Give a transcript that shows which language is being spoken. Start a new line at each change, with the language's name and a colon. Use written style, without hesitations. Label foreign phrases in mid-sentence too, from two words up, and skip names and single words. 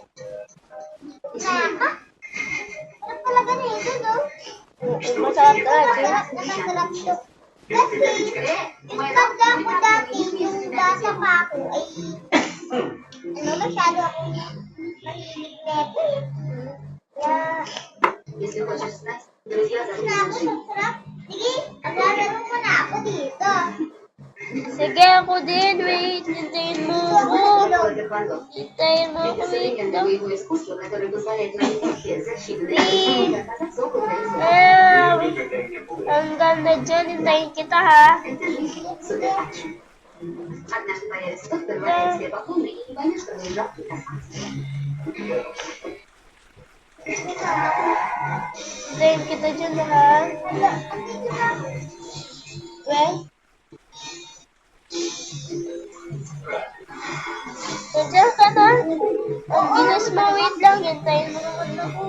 Filipino: Naka. Sarap pala ganito, no? Masarap talaga. Masarap na masarap to. Kasi, tanda ko dati yung bata pa ako ay, masyado akong mahilig neto. Kaya,
Russian: Если хочешь знать, друзья зовут
Filipino: na ako,
Russian: Жень.
Filipino: sarap. Sige, maglalaro mo na ako dito. Sige, ako din. Wait, hintayin mo ako.
Russian: Только Ван Гог.
Filipino: Hintayin mo ako.
Russian: Это
Filipino: Wait
Russian: современное
Filipino: lang.
Russian: боевое искусство, которое позволяет людям за считанные Блин. секунды оказаться около границы.
Filipino: Ah, ang ganda dyan. Hintayin kita, ha?
Russian: Это жизнь,
English: super action.
Russian: Однажды появится тот, кто рвает себе по полной и не поймет, что он жалкий красавец.
Filipino: Hintayin kita dyan, ha? Hala, andito na. Well, nandiyan ka na. Ang bilis mo. Wait lang. Hintayin mo naman ako.